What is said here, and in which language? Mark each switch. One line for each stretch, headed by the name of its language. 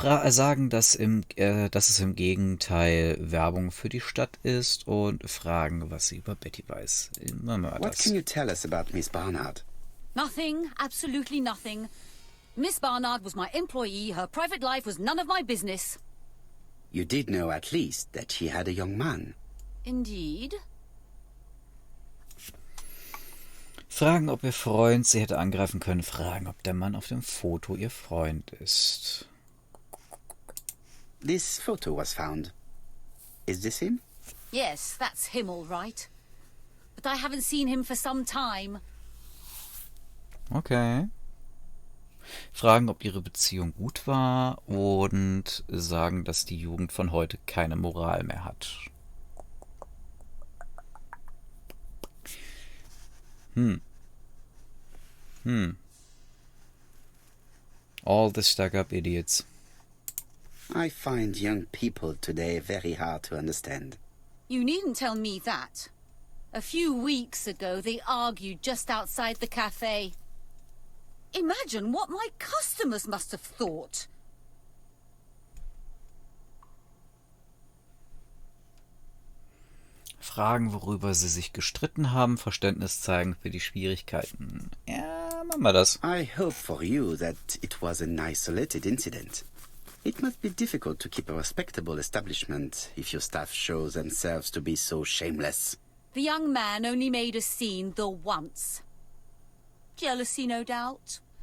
German: Sagen, dass es im Gegenteil Werbung für die Stadt ist und fragen, was sie über Betty weiß. Immer mal
English: What
German: das.
English: can you tell us about Miss Barnard? Nothing, absolutely nothing. Miss Barnard was my employee. Her private life was none of my business. You did know at least that she had a young man. Indeed.
German: Fragen, ob ihr Freund sie hätte angreifen können. Fragen, ob der Mann auf dem Foto ihr Freund ist.
English: This photo was found. Is this him? Yes, that's him all right. But I haven't seen him for some time. Okay.
German: Fragen, ob ihre Beziehung gut war und sagen, dass die Jugend von heute keine Moral mehr hat.
English: All the stuck-up idiots. I find young people today very hard to understand. You needn't tell me that. A few weeks ago, they argued just outside the cafe. Imagine what my customers must have thought.
German: Fragen, worüber sie sich gestritten haben, Verständnis zeigen für die Schwierigkeiten. Ja, machen wir das.
English: I hope for you that it was an isolated incident. It must be difficult to keep a respectable establishment if your staff show themselves to be so shameless. The young man only made a scene the once. Jealousy, no doubt.